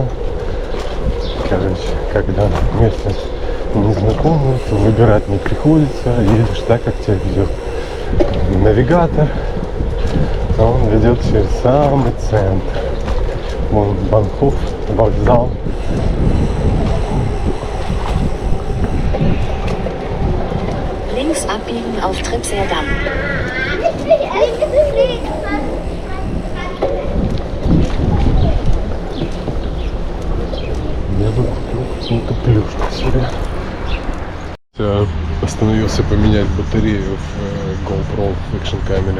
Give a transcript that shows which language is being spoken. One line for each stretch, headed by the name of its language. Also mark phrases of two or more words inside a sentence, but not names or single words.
Russian: Короче, когда местность незнакомая, то выбирать не приходится. Едешь так, как тебя ведет навигатор. А он ведет через самый центр. Вон Банхоф, вокзал.
German: Links abbiegen auf Tripserdamm.
Russian: Я бы купил какую-то плюшку себе. Я остановился поменять батарею в GoPro в экшн камере.